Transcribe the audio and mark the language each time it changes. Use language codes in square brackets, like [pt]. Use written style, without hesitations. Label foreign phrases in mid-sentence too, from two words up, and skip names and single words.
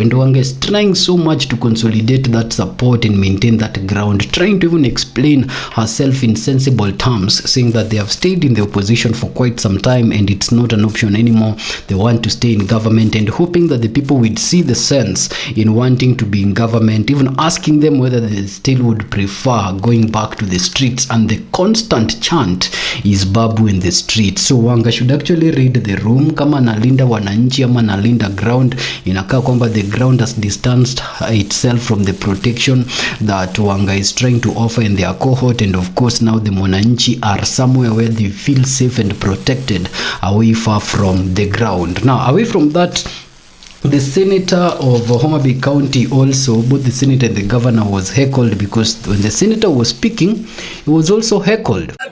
[en] And Wanga is trying so much to consolidate that support and maintain that ground, trying to even explain herself in sensible terms, saying that they have stayed in the opposition for quite some time and it's not an option anymore. They want to stay in government, and hoping that the people would see the sense in wanting to be in government, even asking them whether they still would prefer going back to the streets. And the constant chant is Babu in the streets. So Wanga should actually read the room. [sw] Kama nalinda wananchi ama nalinda ground, inakaa kwamba [en] the ground has distanced itself from the protection that Wanga is trying to offer in their cohort. And of course now the mwananchi are somewhere where they feel safe and protected, away far from the ground. Now away from that, the senator of Homa Bay County also, both the senator and the governor, was heckled, because when the senator was speaking, he was also heckled.